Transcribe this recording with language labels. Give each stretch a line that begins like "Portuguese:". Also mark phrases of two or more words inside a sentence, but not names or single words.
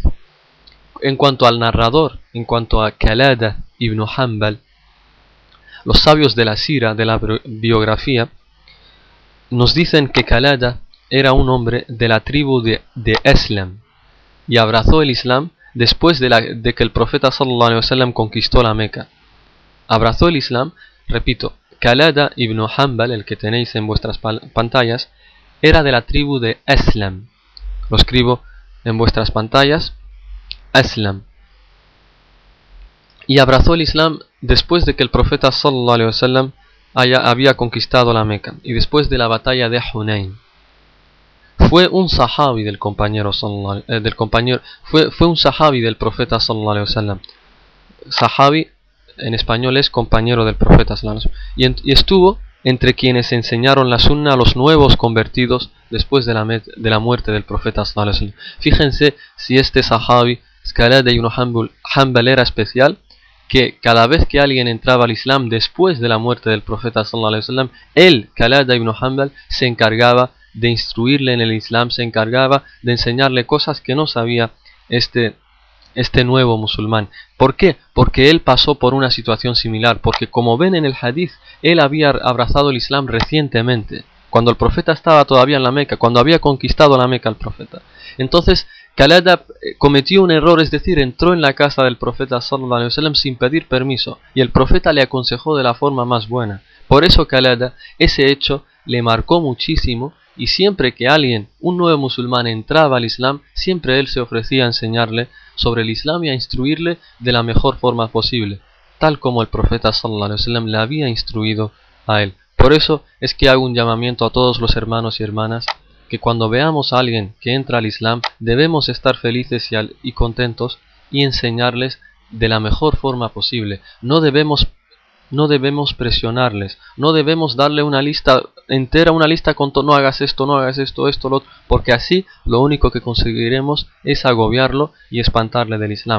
Spanish: En cuanto al narrador, en cuanto a Qalada ibn Hanbal, los sabios de la sira, de la biografía, nos dicen que Qalada era un hombre de la tribu de Aslam y abrazó el Islam después de que el profeta
Arabic: صلى الله عليه وسلم
Spanish: conquistó la Meca. Abrazó el Islam, repito, Qalada ibn Hanbal, el que tenéis en vuestras pantallas, era de la tribu de Aslam. Lo escribo en vuestras pantallas, Aslam. Y abrazó el Islam después de que el profeta
Arabic: صلى الله عليه وسلم
Spanish: había conquistado la Meca y después de la batalla de Hunayn. Fue un sahabi del compañero fue un sahabi del profeta
Arabic: صلى الله عليه وسلم.
Spanish: Sahabi en español es compañero del profeta
Arabic: صلى الله عليه وسلم,
Spanish: y estuvo entre quienes enseñaron la sunna a los nuevos convertidos después de la muerte del profeta
Arabic: صلى الله عليه وسلم.
Spanish: Fíjense si este sahabi Qalada ibn Hanbal era especial, que cada vez que alguien entraba al Islam después de la muerte del profeta
Arabic: صلى الله عليه وسلم,
Spanish: él, Qalada ibn Hanbal, se encargaba de instruirle en el Islam, se encargaba de enseñarle cosas que no sabía este nuevo musulmán. ¿Por qué? Porque él pasó por una situación similar, porque como ven en el hadith, él había abrazado el Islam recientemente, cuando el profeta estaba todavía en la Meca, cuando había conquistado la Meca el profeta. Entonces Qalada cometió un error, es decir, entró en la casa del profeta
Arabic: صلى الله عليه وسلم
Spanish: sin pedir permiso, y el profeta le aconsejó de la forma más buena. Por eso Qalada, ese hecho le marcó muchísimo, y siempre que alguien, un nuevo musulmán, entraba al Islam, siempre él se ofrecía a enseñarle sobre el Islam y a instruirle de la mejor forma posible, tal como el profeta
Arabic: صلى الله عليه وسلم
Spanish: le había instruido a él. Por eso es que hago un llamamiento a todos los hermanos y hermanas, que cuando veamos a alguien que entra al Islam, debemos estar felices y contentos y enseñarles de la mejor forma posible. No debemos presionarles, no debemos darle una lista entera, una lista con no hagas esto, no hagas esto, lo otro, porque así lo único que conseguiremos es agobiarlo y espantarle del Islam.